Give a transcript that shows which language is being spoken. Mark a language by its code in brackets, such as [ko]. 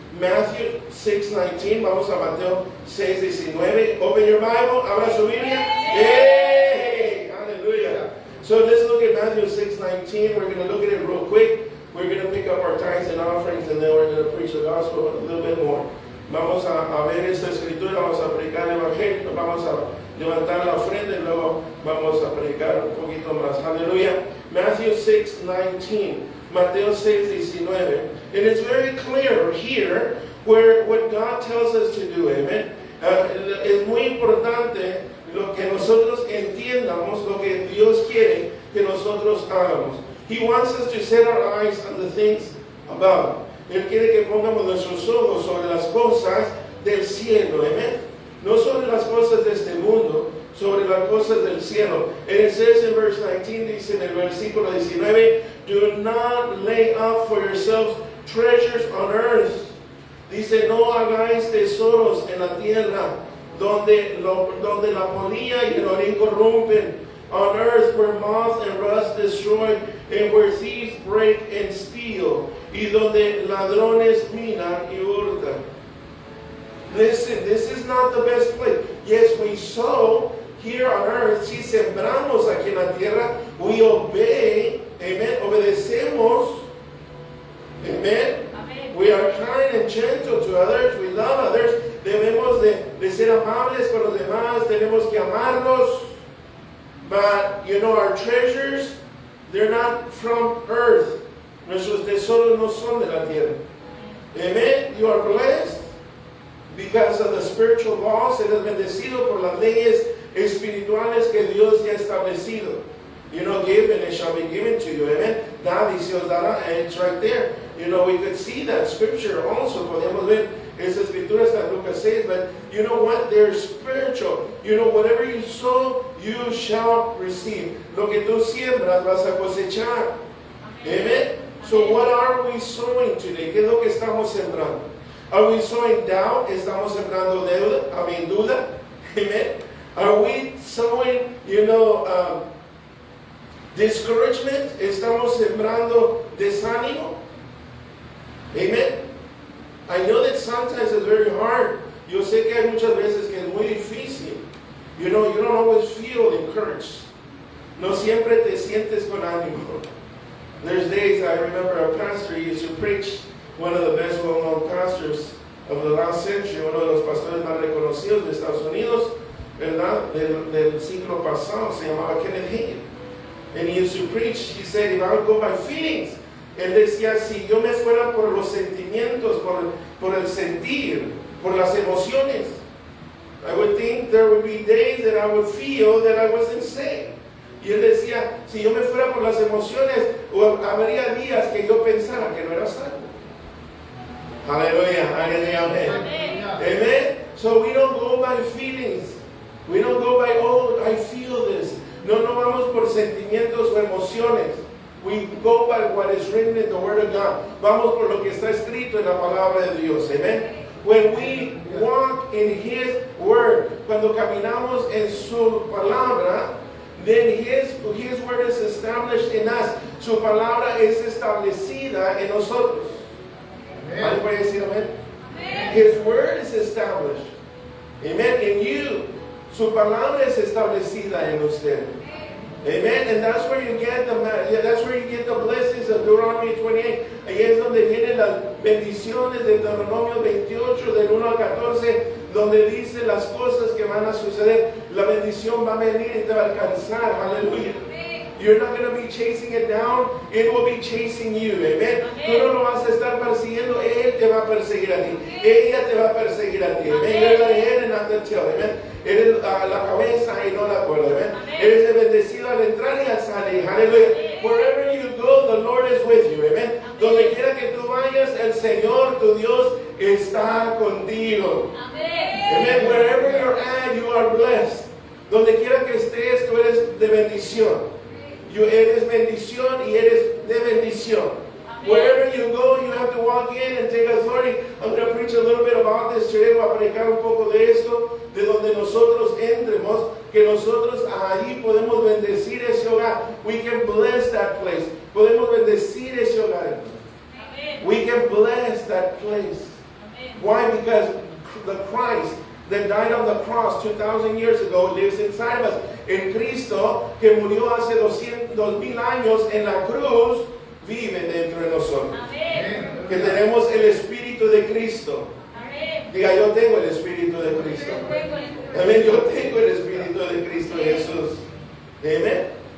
[es] Matthew 6:19. Vamos a Mateo 6:19. [en] Open your Bible. [es] Abra su Biblia. [en] Hey! Hallelujah. So let's look at Matthew 6:19. We're going to look at it real quick. We're going to pick up our tithes and offerings, and then we're going to preach the gospel a little bit more. [es] Vamos a ver esta escritura, vamos a predicar el evangelio, vamos a levantar la ofrenda y luego vamos a predicar un poquito más. Aleluya. Matthew 6:19. Mateo 6:19. [en] And it's very clear here where what God tells us to do. Amen. [es] Es muy importante lo que nosotros entiendamos, lo que Dios quiere que nosotros hagamos. [en] He wants us to set our eyes on the things above. [es] Él quiere que pongamos nuestros ojos sobre las cosas del cielo. Amen. No sobre las cosas de este mundo, sobre las cosas del cielo. [en] And it says in verse 19, [es] dice en el versículo 19, [en] do not lay up for yourselves treasures on earth. [es] Dice, no hagáis tesoros en la tierra, donde la polilla y el orín corrompen. [en] On earth where moth and rust destroy, and where thieves break and steal, [es] y donde ladrones minan y hurtan. [en] Listen, this is not the best place. Yes, we sow here on earth. [es] Si sembramos aquí en la tierra, [en] we obey. [es] Amen. Obedecemos. Amen. Amen. [en] We are kind and gentle to others. We love others. [es] Debemos de ser amables con los demás. Tenemos que amarlos. [en] But, you know, our treasures, they're not from earth. [es] Nuestros tesoros no son de la tierra. Amen. [en] You are blessed because of the spiritual laws. [es] Eres bendecido por las leyes espirituales que Dios ya ha establecido. [en] You know, give and it shall be given to you. Amen. [es] Da y se os dará. [en] And it's right there. You know, we could see that scripture also. [es] Podemos ver esa escritura está en Lucas 6. [en] But you know what? They're spiritual. You know, whatever you sow, you shall receive. [es] Lo que tú siembras vas a cosechar. Amen. [en] So what are we sowing today? [es] ¿Qué es lo que estamos sembrando? [en] Are we sowing doubt? [es] ¿Estamos sembrando duda? Amen. [en] Are we sowing, you know, discouragement? [es] ¿Estamos sembrando desánimo? Amen. [en] I know that sometimes it's very hard. [es] Yo sé que hay muchas veces que es muy difícil. [en] You know, you don't always feel encouraged. [es] No siempre te sientes con ánimo. [en] There's days I remember a pastor used to preach, one of the best well-known pastors of the last century, [es] uno de los pastores más reconocidos de Estados Unidos, ¿verdad? Del siglo pasado, se llamaba Kenneth Hagin. [en] And he used to preach, he said, if I would go by feelings, [es] él decía, si yo me fuera por los sentimientos, por el sentir, por las emociones, [en] I would think there would be days that I would feel that I wasn't saved. [es] Y él decía, si yo me fuera por las emociones, habría días que yo pensara que no era salvo. [en] Hallelujah, hallelujah, amen. Amen. So we don't go by feelings. We don't go by, oh, I feel this. [es] No vamos por sentimientos o emociones. [en] We go by what is written in the Word of God. [es] Vamos por lo que está escrito en la palabra de Dios. [en] Amen. When we walk in His Word, [es] cuando caminamos en su palabra, [en] then His Word is established in us. [es] Su palabra es establecida en nosotros. ¿Alguien puede decir amén? [en] His Word is established. Amen. In you. [es] Su palabra es establecida en usted. Amen. [en] And that's where you get the blessings of Deuteronomy 28. [es] Ahí es donde vienen las bendiciones de Deuteronomio 28 del 1 al 14, donde dice las cosas que van a suceder. La bendición va a venir y te va a alcanzar. Aleluya. [en] You're not going to be chasing it down. It will be chasing you. Amen. [es] Tú no lo vas a estar persiguiendo. Él te va a perseguir a ti. Ella te va a perseguir a ti. Amen. [en] You're the head and not the tail. Amen. [es] Eres la cabeza y no la cola. Amen. Eres el bendecido al entrar y al salir. [en] Hallelujah. Wherever you go, the Lord is with you. Amen. [es] Donde quiera que tú vayas, el Señor, tu Dios, está contigo. Amen. [en] Wherever you're at, you are blessed. [es] Donde quiera que estés, tú eres de bendición. Eres bendición y eres de bendición. [en] Wherever you go, you have to walk in and take authority. I'm going to preach a little bit about this today. [es] Voy a predicar un poco de esto, de donde nosotros entremos, que nosotros ahí podemos bendecir ese hogar. [en] We can bless that place. [es] Podemos bendecir ese hogar. [en] We can bless that place. Why? Because the Christ that died on the cross 2,000 years ago lives inside of us. [es] El Cristo que murió hace 2,000 años en la cruz vive dentro de nosotros. Amén. Que tenemos el Espíritu de Cristo. Amén. Diga, yo tengo el Espíritu de Cristo. Amén, yo tengo el Espíritu de Cristo Jesús. Amén.